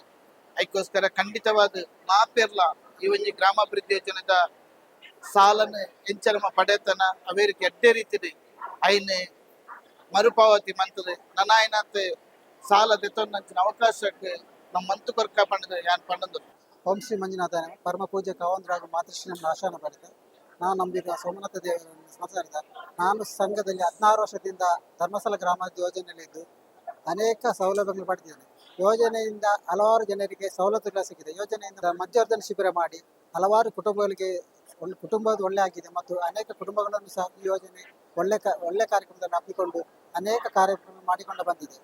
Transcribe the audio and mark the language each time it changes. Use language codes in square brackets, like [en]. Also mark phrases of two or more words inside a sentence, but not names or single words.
[tcy] ಅದಕ್ಕೋಸ್ಕರ ಖಂಡಿತವಾದ ಮಾಪೆರ್ಲ ಈ ಒಂಜಿ ಗ್ರಾಮಾಭಿವೃದ್ಧಿ ಯೋಜನೆದ ಸಾಲನ ಎಂಚರಮ ಪಡೆತನ ಅವೇ ರೀತಿ ಎಡ್ಡೆ ರೀತಿ ಐನ್ ಮರುಪಾವತಿ ಮಂತದೆ ನನಾಯ್ನಂತೆ ಸಾಲ ತೆತ್ತೊಂದಂಚಿನ ಅವಕಾಶಕ್ಕೆ ನಮ್ಮ ಮಂತು ಕೊರ್ಕ ಪಂಡದ ಯಾನ್ ಪಂಡದು. [kn] ಓಂ ಶ್ರೀ ಮಂಜುನಾಥ ಪರಮ ಪೂಜ್ಯ ಕಾವಂದರಾಗ ಮಾತೃಶ್ರೀ ನಮ್ಮ ಆಶಾನ ಪಡೆದೆ. ನಾನು ನಂಬಿದ ಸೋಮನಾಥ ದೇವರನ್ನು ಸ್ಮರಿಸಿದ. ನಾನು ಸಂಘದಲ್ಲಿ 16 ವರ್ಷದಿಂದ ಧರ್ಮಸ್ಥಳ ಗ್ರಾಮಾಭಿವೃದ್ಧಿ ಯೋಜನೆಯಲ್ಲಿದ್ದು ಅನೇಕ ಸೌಲಭ್ಯಗಳು ಪಡೆದಿದ್ದೇನೆ. ಯೋಜನೆಯಿಂದ ಹಲವಾರು ಜನರಿಗೆ ಸವಲತ್ತುಗಳು ಸಿಕ್ಕಿದೆ. ಯೋಜನೆಯಿಂದ ಮಧ್ಯವರ್ಜನ ಶಿಬಿರ ಮಾಡಿ ಹಲವಾರು ಕುಟುಂಬಗಳಿಗೆ ಕುಟುಂಬದ ಒಳ್ಳೆ ಆಗಿದೆ ಮತ್ತು ಅನೇಕ ಕುಟುಂಬಗಳನ್ನು ಸಹ ಈ ಯೋಜನೆ ಒಳ್ಳೆ ಕಾರ್ಯಕ್ರಮದಲ್ಲಿ ಹಮ್ಮಿಕೊಂಡು ಅನೇಕ ಕಾರ್ಯಕ್ರಮ ಮಾಡಿಕೊಂಡು ಬಂದಿದೆ.